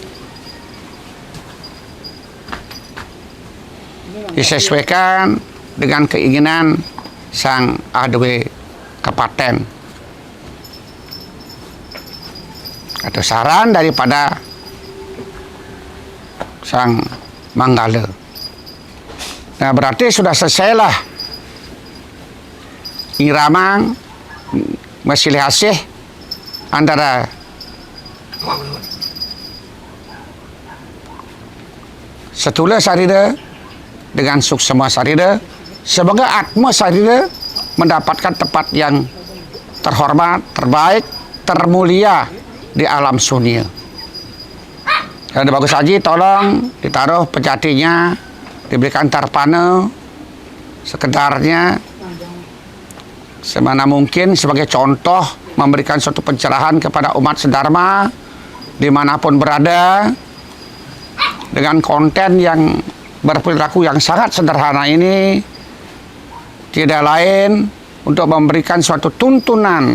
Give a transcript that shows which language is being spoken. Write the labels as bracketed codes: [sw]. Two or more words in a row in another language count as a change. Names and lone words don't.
[id] Disesuaikan dengan keinginan [ban] sang adwe kepaten [id] atau saran daripada sang manggala. Nah, berarti sudah selesailah iramang mesilih asih antara Setula Sarida dengan Suksema Sarida sebagai Atma Sarida mendapatkan tempat yang terhormat, terbaik, termulia di alam sunia. Dan bagus haji tolong ditaruh pejatinya, diberikan tarpana sekedarnya semana mungkin sebagai contoh memberikan suatu pencerahan kepada umat sedharma dimanapun berada, dengan konten yang berperilaku yang sangat sederhana ini tidak lain untuk memberikan suatu tuntunan.